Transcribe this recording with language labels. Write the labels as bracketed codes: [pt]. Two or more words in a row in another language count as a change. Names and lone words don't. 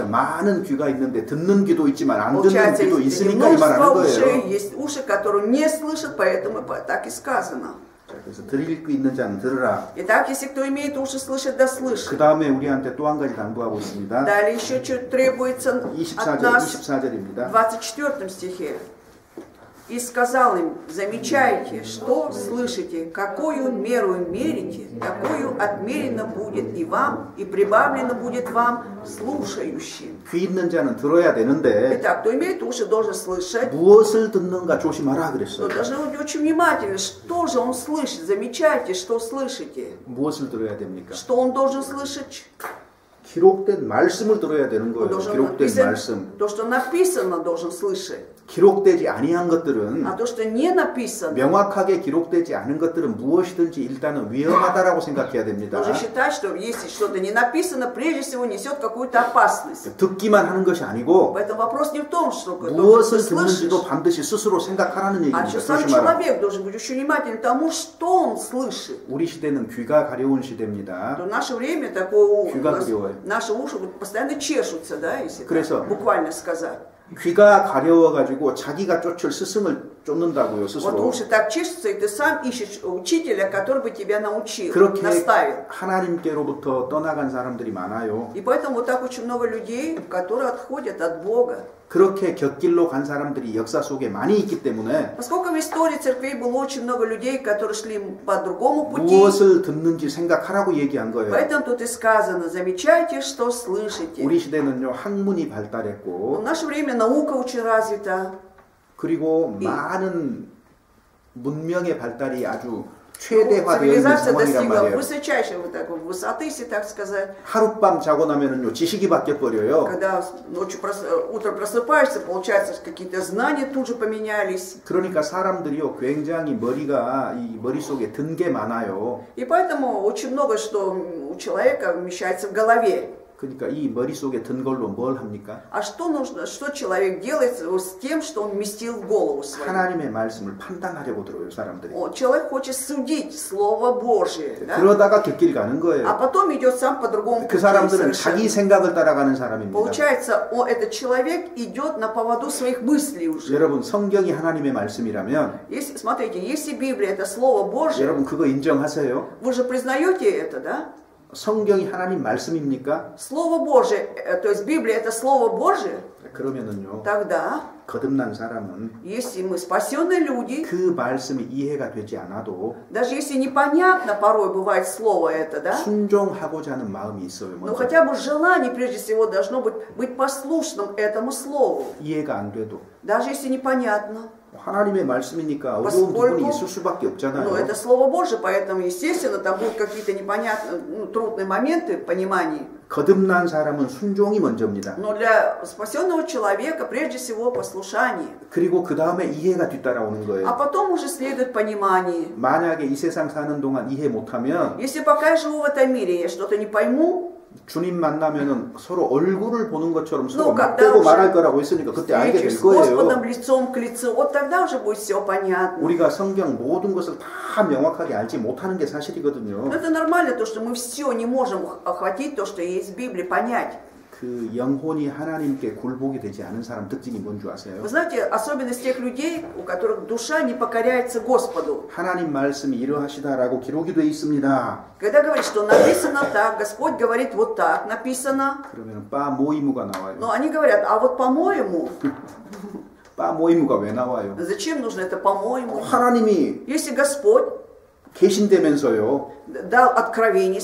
[ko] 그러니까 많은 귀가 있는데 듣는 귀도 있지만 안 듣는 [ru] Получается, [ko] 귀도 [ru] есть [ko] 있으니까 이 말하는 [ru] множество ушей, [ko] 거예요. [ru] есть уши, которые не слышат, поэтому так и сказано. [ko] 자, 그래서 들을 귀 있는 자는 들으라. [ru] Итак, если кто имеет уши слышать, да слышит. [ko] 그 다음에 우리한테 또 한 가지 당부하고 있습니다. [ru] Далее еще что требуется от [ko] 24절, [ru] нас [ko] 24절입니다. [ru] в 24 стихе. И сказал им, замечайте, что слышите, какую меру мерите, такую отмерено будет и вам, и прибавлено будет вам, слушающим. [ko] 귀 있는 자는 들어야 되는데 [ru] Итак, кто имеет уши, должен слышать, [ko] 무엇을 듣는가 조심하라 [ru] но [ko] 그랬어요. [ru] должны быть очень внимательны, что же он слышит, замечайте, что слышите. [ko] 무엇을 들어야 됩니까? [ru] Что он должен слышать? [ko] 기록된 말씀을 들어야 되는 [ru] Он [ko] 거예요. [ru] должен [ko] 기록된 말씀. [ru] то, что написано, должен слышать. [ko] 기록되지 아니한 것들은 [ru] А то, что не написано, [ko] 명확하게 기록되지 않은 것들은 무엇이든지 일단은 위험하다라고 생각해야 됩니다. [ru] нужно считать, что если что-то не написано, прежде всего несет какую-то опасность. [ko] 듣기만 하는 것이 아니고 [ru] Поэтому вопрос не в том, что ты [ko] 무엇을 [ru] слышишь, [ko] 듣는지도 반드시 스스로 생각하라는 [ru] а [ko] 얘기입니다. [ru] еще сам [ko] 조심하라. [ru] человек должен быть очень внимательным тому, что он слышит. [ko] 우리 시대는 귀가 가려운 시대입니다. [ru] В наше время такое, [ko] 귀가 가려워요. [ru] наши уши постоянно чешутся, да, если [ko] 그래서 [ru] так буквально сказать. [ko] 귀가 가려워가지고 자기가 쫓을 스승을 쫓는다고요, [ru] Вот [ko] 스스로. [ru] уши так чешутся, и ты сам ищешь учителя, который бы тебя научил, [ko] 그렇게 [ru] наставил. [ko] 하나님께로부터 떠나간 사람들이 많아요. [ru] И поэтому вот так очень много людей, которые отходят от Бога. [ko] 그렇게 곁길로 간 사람들이 역사 속에 많이 있기 때문에 [ru] Поскольку в истории церквей было очень много людей, которые шли по другому пути, [ko] 무엇을 듣는지 생각하라고 얘기한 거예요. [ru] поэтому тут и сказано, замечайте, что слышите. [ko] 우리 시대는요, 학문이 [ru] В [ko] 발달했고 [ru] наше время наука очень развита, [ko] 그리고 많은 문명의 발달이 아주 최대화되어 있는 [ru] цивилизация [ko] 상황이란 [ru] достигла [ko] 말이에요. [ru] высочайшей вот такой высоты, если так сказать. [ko] 하룻밤 자고 나면은요, 지식이 바뀌어 버려요. [ru] Когда ночью утром просыпаешься, получается, какие-то знания тут же поменялись. [ko] 그러니까 사람들이요, 굉장히 머리가 이 머릿속에 든 게 많아요. [ru] И поэтому очень много что у человека вмещается в голове. [ko] 그러니까 이 머릿속에 든 걸로 뭘 합니까? [ru] А что нужно, что человек делает с тем, что он вместил в голову свою? [ko] 하나님의 말씀을 판단하려고 들어요, 사람들이. [ru] Человек хочет судить Слово Божие, да? [ko] 그러다가 곁길 가는 [ru] А [ko] 거예요. [ru] потом идет сам по другому [ko] 그 [ru] пути [ko] 사람들은 [ru] совершенно. [ko] 자기 생각을 따라가는 사람입니다. [ru] Получается, этот человек идет на поводу своих мыслей уже. [ko] 여러분, 성경이 하나님의 말씀이라면 [ru] Если, смотрите, если Библия это Слово Божие, [ko] 여러분 그거 인정하세요? [ru] вы же признаете это, да? [ko] 성경이 하나님 말씀입니까? [ru] Слово Божие, то есть Библия это Слово Божие, [ko] 그러면은요, [ru] тогда, [ko] 거듭난 사람은 [ru] если мы спасенные люди, [ko] 그 말씀이 이해가 되지 않아도 [ru] даже если непонятно порой бывает слово это, да? [ko] 순종하고자 하는 마음이 있어요. [ru] Но [ko] 먼저. [ru] хотя бы желание, прежде всего, должно быть послушным этому слову, [ko] 이해가 안 돼도 [ru] даже если непонятно. [ko] 하나님의 말씀이니까 어려운 [ru] Поскольку, [ko] 부분이 있을 수밖에 [ru] ну, [ko] 없잖아요. [ru] это Слово Божие, поэтому, естественно, там будут какие-то непонятные, трудные моменты в понимании. [ko] 거듭난 사람은 순종이 먼저입니다. [ru] Но для спасенного человека, прежде всего, послушание. [ko] 그리고 그 다음에 이해가 뒤따라오는 [ru] А [ko] 거예요. [ru] потом уже следует понимание. [ko] 만약에 이 세상 사는 동안 이해 못하면 [ru] Если пока я живу в этом мире, я что-то не пойму, [ko] 주님 만나면은 서로 얼굴을 보는 것처럼 서로 [ru] когда [ko] 맞대고 [ru] уже [ko] 말할 거라고 했으니까 그때 알게 [ru] встречусь [ko] 될 [ru] с Господом [ko] 거예요. [ru] лицом к лицу, вот тогда уже будет все понятно. [ko] 우리가 성경 모든 것을 다 명확하게 알지 못하는 게 사실이거든요. [ru] Но это нормально, то, что мы все не можем охватить то, что есть в Библии, понять. [ko] 그 영혼이 하나님께 굴복이 되지 않은 사람 특징이 뭔 줄 아세요? [ru] Вы знаете, особенность тех людей, у которых душа не покоряется Господу. [ko] 하나님 말씀이 이러하시다라고 기록이 돼 있습니다. [ru] Когда говорит, что написано так, Господь говорит вот так, написано. [ko] 그러면 빠 모이무가 나와요. [ru] Но они говорят, а вот по-моему, [ko] 빠 모이무가 왜 나와요? [ru] зачем нужно это по-моему? [ko] 하나님이 [ru] Если Господь 계신다면서요. дал откровение